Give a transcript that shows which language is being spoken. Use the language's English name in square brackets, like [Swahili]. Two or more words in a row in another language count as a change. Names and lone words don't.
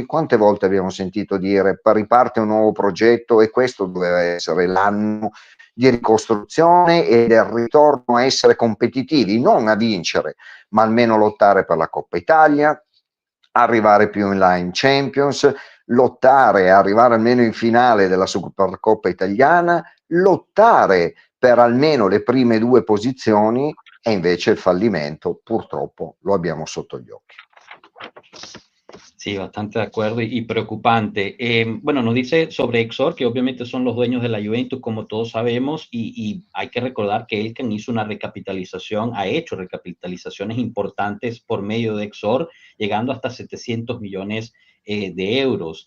[Italian] Quante volte abbiamo sentito dire riparte un nuovo progetto e questo doveva essere l'anno di ricostruzione e del ritorno a essere competitivi, non a vincere, ma almeno lottare per la Coppa Italia, arrivare più in là in Champions, lottare e arrivare almeno in finale della Supercoppa italiana, lottare per almeno le prime 2 posizioni, e invece il fallimento purtroppo lo abbiamo sotto gli occhi. [Spanish] Sí, bastante de acuerdo y preocupante. Bueno, nos dice sobre Exor, que obviamente son los dueños de la Juventus, como todos sabemos, y hay que recordar que Elkann hizo una recapitalización, ha hecho recapitalizaciones importantes por medio de Exor, llegando hasta 700 millones de euros.